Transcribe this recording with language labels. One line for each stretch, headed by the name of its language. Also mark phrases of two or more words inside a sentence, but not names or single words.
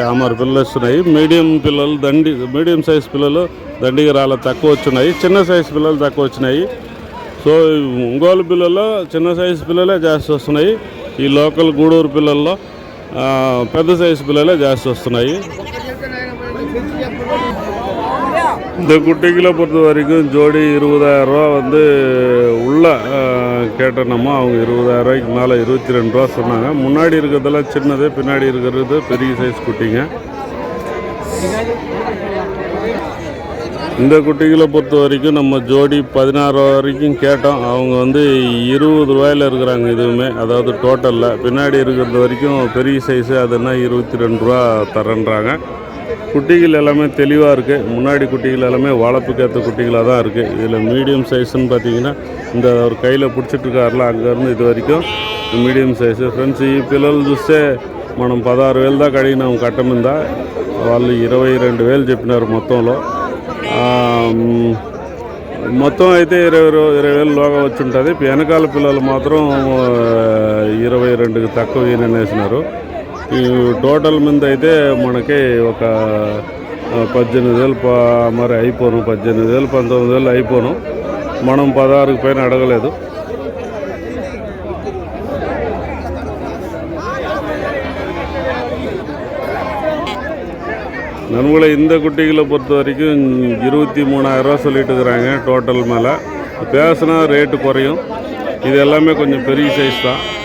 Telugu: ఆ మరి పిల్లలు వస్తున్నాయి.
English: medium size
Telugu: పిల్లలు దండిగా రాళ్ళ తక్కువ వచ్చినాయి. చిన్న సైజు పిల్లలు తక్కువ వచ్చినాయి. సో ఒంగోలు పిల్లల్లో చిన్న సైజు పిల్లలే జాస్తి వస్తున్నాయి. ఈ లోకల్ గూడూరు పిల్లల్లో పెద్ద సైజు పిల్లలే జాస్తి వస్తున్నాయి.
Tamil: இந்த குட்டிகளை பொறுத்த வரைக்கும் ஜோடி 20,000 ரூபா வந்து உள்ள கேட்டோம்னா அவங்க 20,000 ரூபாய்க்கு மேலே 22 ரூபா சொன்னாங்க. முன்னாடி இருக்கிறதெல்லாம் சின்னது, பின்னாடி இருக்கிறது பெரிய சைஸ் குட்டிங்க. இந்த குட்டிகளை பொறுத்த வரைக்கும் நம்ம ஜோடி 16 வரைக்கும் கேட்டோம். அவங்க வந்து 20 ரூபாயில் இருக்கிறாங்க இதுவுமே, அதாவது டோட்டலில். பின்னாடி இருக்கிறது வரைக்கும் பெரிய சைஸு அதுன்னா 22 ரூபா தரேன்றாங்க. குட்டிகள் எல்லாமே தெளிவாக இருக்குது. முன்னாடி குட்டிகள் எல்லாமே வளர்ப்புக்கு ஏற்ற குட்டிகளாக தான் இருக்குது. இதில்
English: medium size
Tamil: பார்த்தீங்கன்னா இந்த ஒரு கையில் பிடிச்சிட்ருக்காருல,
Telugu: అங்கேருந்து ఇది వరకు
English: medium size.
Telugu: ఫ్రెండ్స్, ఈ పిల్లలు చూస్తే మనం 16,000 దాకా అడిగినాం కట్ట మీద. వాళ్ళు 22,000 చెప్పినారు మొత్తంలో. మొత్తం అయితే 20,000 లోగా వచ్చి ఉంటుంది. వెనకాల పిల్లలు మాత్రం 22కి తక్కువ వేసినారు. ఈ టోటల్ మీద అయితే మనకి ఒక 18,000 మరి అయిపోను, 18,000 19,000 అయిపోను. మనం 16కి పైన అడగలేదు.
Tamil: நண்பர்களை, இந்த குட்டிகளை பொறுத்த வரைக்கும் 23,000 ரூபா சொல்லிட்டு இருக்கிறாங்க டோட்டல் மேலே. பேசினா ரேட்டு குறையும். இது எல்லாமே கொஞ்சம் பெரிய சைஸ் தான்.